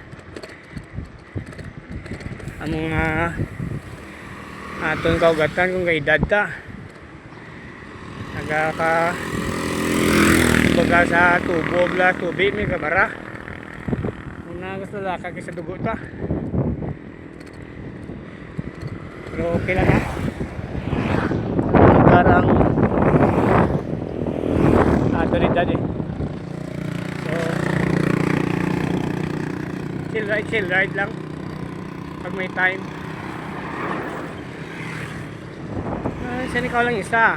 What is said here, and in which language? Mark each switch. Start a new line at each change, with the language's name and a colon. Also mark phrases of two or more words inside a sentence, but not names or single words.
Hiligaynon: Ang mga aton kaugatan kung kaedad ta nagaka baga sa tubo bla tubig may kabara muna gusto laka sa dugo ta, pero okay lang parang autoridad so
English: chill ride
Hiligaynon: lang pag may time. Saan ikaw lang isa?